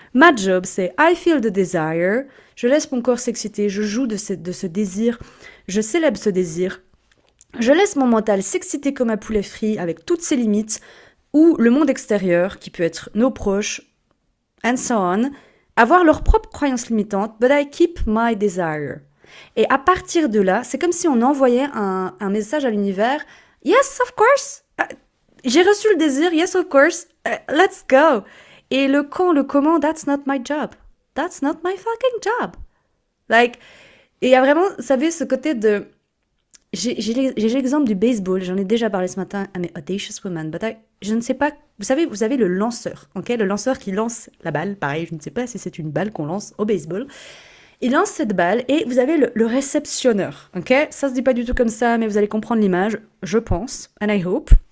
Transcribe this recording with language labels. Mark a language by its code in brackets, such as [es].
[fr] Ma job, c'est [en] I feel the desire, [fr] je laisse mon corps s'exciter, je joue de ce désir, je célèbre ce désir, je laisse mon mental s'exciter comme un poulet frit avec toutes ses limites, ou le monde extérieur, qui peut être nos proches, [en] and so on, [fr] avoir leurs propres croyances limitantes, [en] but I keep my desire. [fr] Et à partir de là, c'est comme si on envoyait un message à l'univers, [en] yes, of course, [fr] j'ai reçu le désir, [en] yes of course, let's go. [fr] Et le quand, le comment, [en] that's not my job. That's not my fucking job. [fr] Like, et il y a vraiment, vous savez, ce côté de... J'ai l'exemple du baseball, j'en ai déjà parlé ce matin à mes Audacious Women, but je ne sais pas, vous avez le lanceur, ok, le lanceur qui lance la balle, pareil, je ne sais pas si c'est une balle qu'on lance au baseball. Il lance cette balle et vous avez le réceptionneur, ok. Ça se dit pas du tout comme ça, mais vous allez comprendre l'image, je pense, [en] and I hope.